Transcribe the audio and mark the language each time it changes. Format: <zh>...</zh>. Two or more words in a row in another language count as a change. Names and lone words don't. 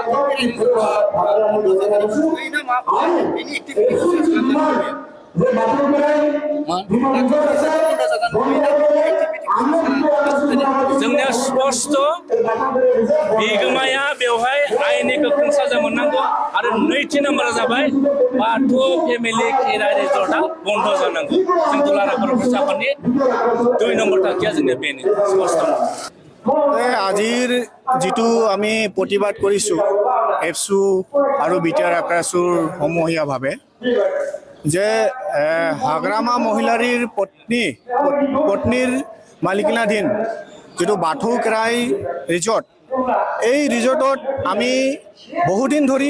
<brx>जोंनिया स्पष्ट बिगोमाया बेवहाय आयेननि गोख्रों साजा मोननांगौ आरो नैथि नाम्बारा जाबाय बाथौ फेमिलि खेराइ रिजर्टआ बन्द जानांगौ जों दुलाराय बर' फरायसा आफादनि 2 নম্বৰ थांखिया जोंनिया बेनो स्पष्ट</brx> <as>আজিৰ যিটো আমি প্ৰতিবাদ কৰিছোঁ এফচু আৰু বিটিআৰ আক্ৰাছুৰ সমূহীয়াভাৱে যে হাগ্ৰামা মহিলাৰীৰ পত্নীৰ মালিকানাধীন যিটো বাথৌ খেৰাই ৰিজৰ্ট এই ৰিজৰ্টত আমি বহুদিন ধৰি</as>